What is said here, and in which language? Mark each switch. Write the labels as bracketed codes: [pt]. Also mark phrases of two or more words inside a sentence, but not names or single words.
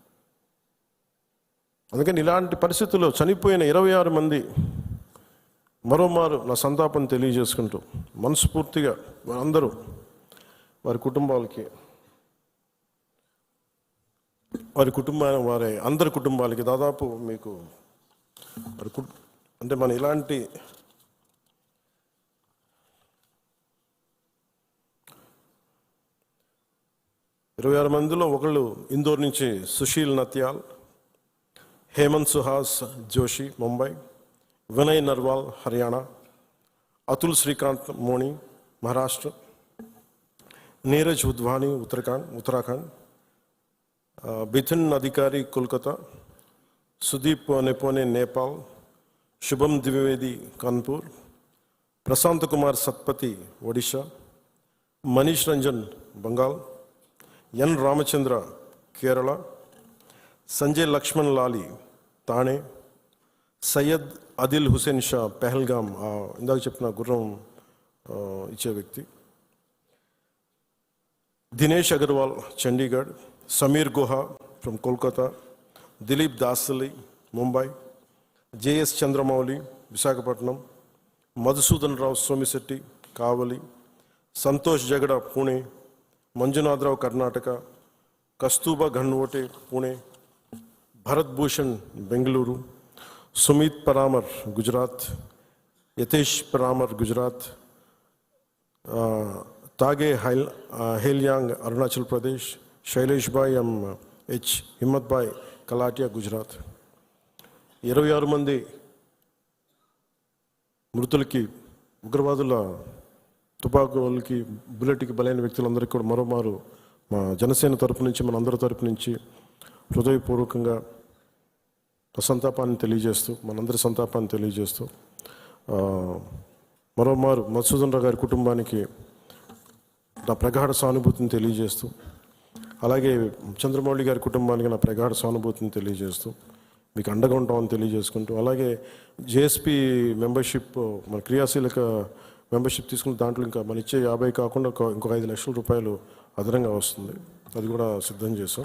[te] అందుకని ఇలాంటి పరిస్థితుల్లో చనిపోయిన 26 మంది మరోమారు నా సంతాపం తెలియజేసుకుంటూ, మనస్ఫూర్తిగా వారందరూ వారి కుటుంబాలకి, వారి అందరి కుటుంబాలకి దాదాపు మీకు అంటే మన ఇలాంటి ఇరవై 26 మందిలో ఒకళ్ళు ఇందోర్ నుంచి సుశీల్ నత్యాల్, हेमंत सुहास जोशी मुंबई, विनय नरवाल हरियाणा, अतुल श्रीकांत मोनी महाराष्ट्र, नीरज उद्वानी उत्तराखंड, बिथिन अधिकारी कोलकाता, सुदीप नेपोने नेपाल, शुभम द्विवेदी कानपुर, प्रशांत कुमार सत्पति ओडिशा, मनीष रंजन बंगाल, एन रामचंद्र केरला, संजय लक्ष्मण लाली తానే, సయ్యద్ అదిల్ హుసేన్ షా పెహల్గాం, ఇందాక చెప్పిన గుర్రం ఇచ్చే వ్యక్తి, దినేష్ అగర్వాల్ చండీగఢ్, సమీర్ గుహా ఫ్రమ్ కోల్కతా, దిలీప్ దాసలి ముంబై, జేఎస్ చంద్రమౌళి విశాఖపట్నం, మధుసూదన్ రావు సోమిశెట్టి కావలి, సంతోష్ జగడ పూణే, మంజునాథరావు కర్ణాటక, కస్తూబా ఘన్వోటే పూణే, भरत भूषण बेंगलुरु, सुमित परामर गुजरात, यतेश परामर गुजरात, तागे हेलियांग अरुणाचल प्रदेश, शैलेश भाई एच हिम्मत भाई कलाटिया गुजरात. 26 మంది మృతులకి, ఉగ్రవాదుల తుపాకులకి, బుల్లెట్కి బలైన వ్యక్తులందరికీ కూడా మరోమారు మా జనసేన తరపు నుంచి, మన అందరి తరపు నుంచి హృదయపూర్వకంగా సంతాపాన్ని తెలియజేస్తూ, మనందరి సంతాపాన్ని తెలియజేస్తూ, మరోమారు మధుసూదన్ రావు గారి కుటుంబానికి నా ప్రగాఢ సానుభూతిని తెలియజేస్తూ, అలాగే చంద్రమౌళి గారి కుటుంబానికి నా ప్రగాఢ సానుభూతిని తెలియజేస్తూ, మీకు అండగా ఉంటామని తెలియజేసుకుంటూ, అలాగే జేఎస్పీ మెంబర్షిప్, మన క్రియాశీలక మెంబర్షిప్ తీసుకున్న దాంట్లో ఇంకా మన ఇచ్చే 50 కాకుండా ఇంకొక 5 లక్షల రూపాయలు అదనంగా వస్తుంది, అది కూడా సిద్ధం చేసాం.